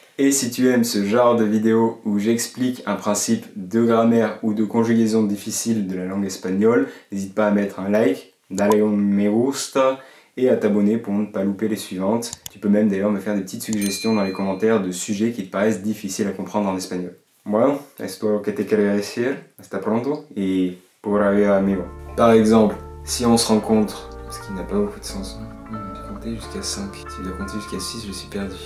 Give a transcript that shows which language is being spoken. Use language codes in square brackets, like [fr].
[fr] Et si tu aimes ce genre de vidéo où j'explique un principe de grammaire ou de conjugaison difficile de la langue espagnole, n'hésite pas à mettre un like, [es] dale un me gusta [fr] et à t'abonner pour ne pas louper les suivantes. Tu peux même d'ailleurs me faire des petites suggestions dans les commentaires de sujets qui te paraissent difficiles à comprendre en espagnol. [es] Bueno, es todo lo que te quería decir. Hasta pronto y pura vida, amigo. [fr] Par exemple, si on se rencontre, ce qui n'a pas beaucoup de sens. J'ai compté jusqu'à 5. Si je dois compter jusqu'à 6, je suis perdu.